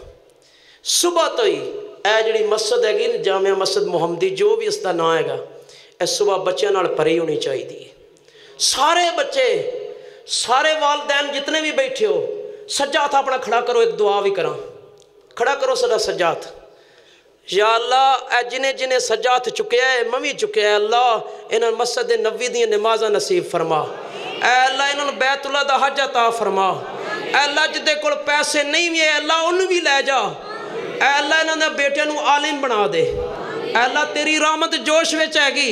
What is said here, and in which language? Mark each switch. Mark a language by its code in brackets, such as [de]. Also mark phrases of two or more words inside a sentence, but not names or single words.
[pa] ਸੁਬਹ ਤੋਂ ਹੀ ਇਹ ਜਿਹੜੀ ਮਸਜਿਦ ਹੈਗੀ ਨਾ, ਜਾਮਿਆ ਮਸਜਿਦ ਮੁਹੰਮਦੀ, ਜੋ ਵੀ ਇਸ ਦਾ ਨਾਂ ਹੈਗਾ, ਇਹ ਸੁਬਹ ਬੱਚਿਆਂ ਨਾਲ ਭਰੀ ਹੋਣੀ ਚਾਹੀਦੀ ਹੈ। ਸਾਰੇ ਬੱਚੇ, ਸਾਰੇ ਵਾਲਦੈਨ ਜਿਤਨੇ ਵੀ ਬੈਠੇ ਹੋ, ਸੱਜਾ ਹੱਥ ਆਪਣਾ ਖੜਾ ਕਰੋ। ਇੱਕ ਦੁਆ ਵੀ ਕਰਾਂ, ਖੜਾ ਕਰੋ ਸਾਡਾ ਸੱਜਾ ਹੱਥ। ਯਾ ਅੱਲਾਹ ਜਿਨ੍ਹੇਂ ਜਿਨ੍ਹੇਂ ਸੱਜਾ ਹੱਥ ਚੁੱਕਿਆ ਹੈ, ਮੈਂ ਭੀ ਚੁੱਕਿਆ ਹੈ ਅੱਲਾਹ, ਇਨ੍ਹਾਂ ਨੂੰ ਮਸਜਿਦ ਨਬੀ ਦੀ ਨਮਾਜ਼ਾਂ ਨਸੀਬ ਫ਼ਰਮਾ। ਐ ਅੱਲਾਹ ਇਨ੍ਹਾਂ ਨੂੰ ਬੈਤੁੱਲਾਹ ਦਾ ਹੱਜ ਅਤਾ ਫ਼ਰਮਾ। ਐ ਅੱਲਾਹ ਜਿਹਦੇ ਕੋਲ ਪੈਸੇ ਨਹੀਂ ਭੀ ਹੈ ਅੱਲਾਹ ਉਨ੍ਹਾਂ ਨੂੰ ਭੀ ਲੈ ਜਾ। ਐ ਅੱਲਾਹ ਇਨ੍ਹਾਂ ਨੂੰ ਬੇਟੀਆਂ ਨੂੰ ਆਲਿਮ ਬਣਾ ਦੇ। ਐ ਅੱਲਾਹ ਤੇਰੀ ਰਹਿਮਤ ਜੋਸ਼ ਵਿਚ ਹੈਗੀ।